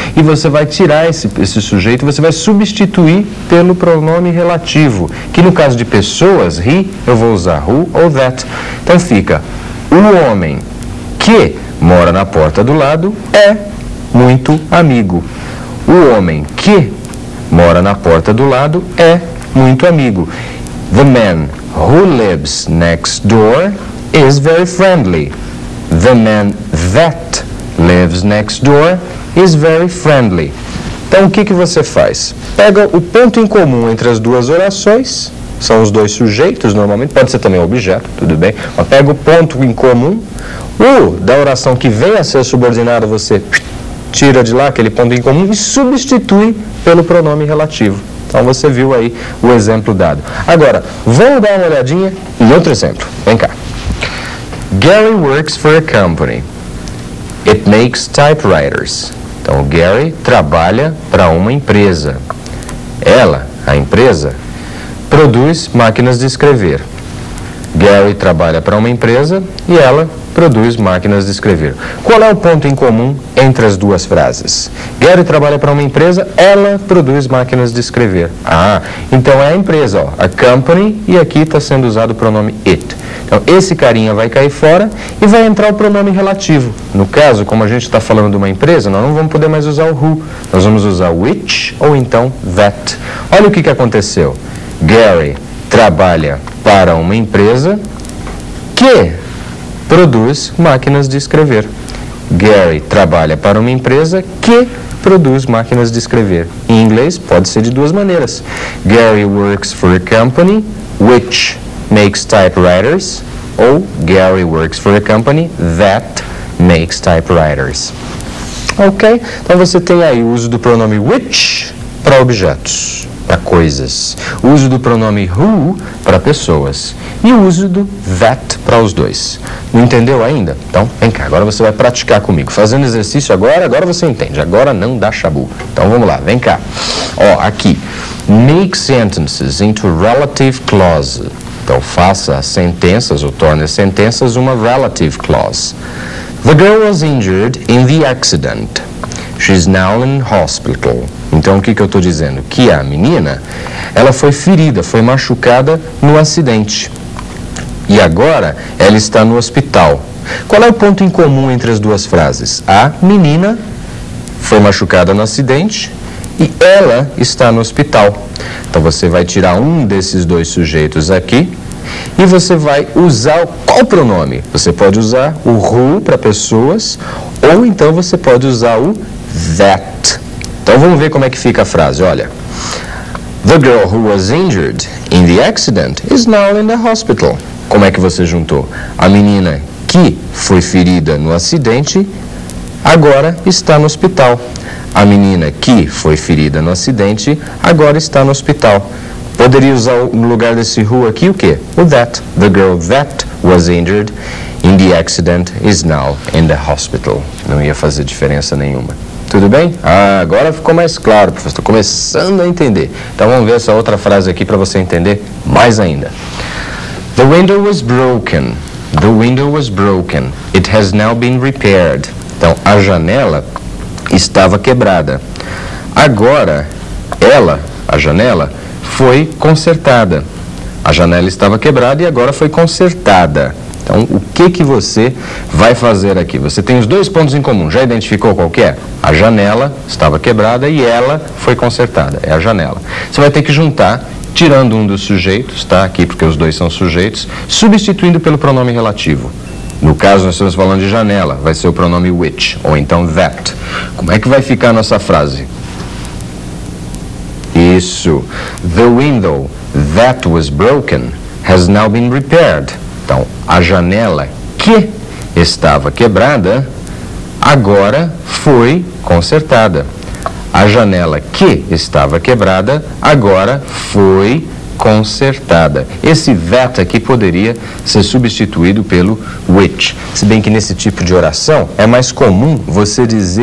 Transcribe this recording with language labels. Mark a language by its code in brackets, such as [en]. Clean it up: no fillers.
[pt] E você vai tirar esse sujeito e você vai substituir pelo pronome relativo, que no caso de pessoas, he, eu vou usar who ou that. Então fica, o homem que mora na porta do lado é muito amigo. O homem que mora na porta do lado é muito amigo. [en] The man who lives next door is very friendly. The man that lives next door is very friendly. [pt] Então, o que você faz? Pega o ponto em comum entre as duas orações, são os dois sujeitos, normalmente, pode ser também o objeto, tudo bem, mas pega o ponto em comum, o da oração que vem a ser subordinado, você tira de lá aquele ponto em comum e substitui pelo pronome relativo. Então você viu aí o exemplo dado. Agora, vamos dar uma olhadinha em outro exemplo. Vem cá. [en] Gary works for a company. It makes typewriters. [pt] Então, o Gary trabalha para uma empresa. Ela, a empresa, produz máquinas de escrever. Gary trabalha para uma empresa e ela produz máquinas de escrever. Qual é o ponto em comum entre as duas frases? Gary trabalha para uma empresa, ela produz máquinas de escrever. Ah, então é a empresa, ó, a company, e aqui está sendo usado o pronome it. Então, esse carinha vai cair fora e vai entrar o pronome relativo. No caso, como a gente está falando de uma empresa, nós não vamos poder mais usar o who. Nós vamos usar o which ou então that. Olha o que aconteceu. Gary trabalha para uma empresa que produz máquinas de escrever. Gary trabalha para uma empresa que produz máquinas de escrever. Em inglês, pode ser de duas maneiras. [en] Gary works for a company which makes typewriters, [pt] ou [en] Gary works for a company that makes typewriters. Ok? [pt] Então você tem aí o uso do pronome which para objetos, para coisas. O uso do pronome who para pessoas. E o uso do that para os dois. Não entendeu ainda? Então, vem cá, agora você vai praticar comigo. Fazendo exercício agora você entende. Agora não dá chabu. Então, vamos lá, vem cá. Ó, aqui. [en] Make sentences into relative clause. [pt] Então, faça as sentenças, ou torne as sentenças uma relative clause. [en] The girl was injured in the accident. She's now in hospital. [pt] Então, o que eu estou dizendo? Que a menina, ela foi ferida, foi machucada no acidente. E agora, ela está no hospital. Qual é o ponto em comum entre as duas frases? A menina foi machucada no acidente e ela está no hospital. Então, você vai tirar um desses dois sujeitos aqui e você vai usar qual pronome? Você pode usar o who para pessoas ou então você pode usar o that. Então, vamos ver como é que fica a frase. Olha. [en] The girl who was injured in the accident is now in the hospital. [pt] Como é que você juntou? A menina que foi ferida no acidente agora está no hospital. A menina que foi ferida no acidente agora está no hospital. Poderia usar no lugar desse who aqui o quê? O that. [en] The girl that was injured in the accident is now in the hospital. [pt] Não ia fazer diferença nenhuma. Tudo bem? Agora ficou mais claro, professor. Estou começando a entender. Então vamos ver essa outra frase aqui para você entender mais ainda. [en] The window was broken. The window was broken. It has now been repaired. [pt] Então, a janela estava quebrada. Agora, a janela, foi consertada. A janela estava quebrada e agora foi consertada. Então, o que você vai fazer aqui? Você tem os dois pontos em comum. Já identificou qual que é? A janela estava quebrada e ela foi consertada. É a janela. Você vai ter que juntar, tirando um dos sujeitos, tá? Aqui porque os dois são sujeitos, substituindo pelo pronome relativo. No caso, nós estamos falando de janela, vai ser o pronome which, ou então that. Como é que vai ficar a nossa frase? Isso. [en] The window that was broken has now been repaired. [pt] Então, a janela que estava quebrada agora foi consertada. A janela que estava quebrada agora foi consertada. Esse that aqui poderia ser substituído pelo which. Se bem que nesse tipo de oração é mais comum você dizer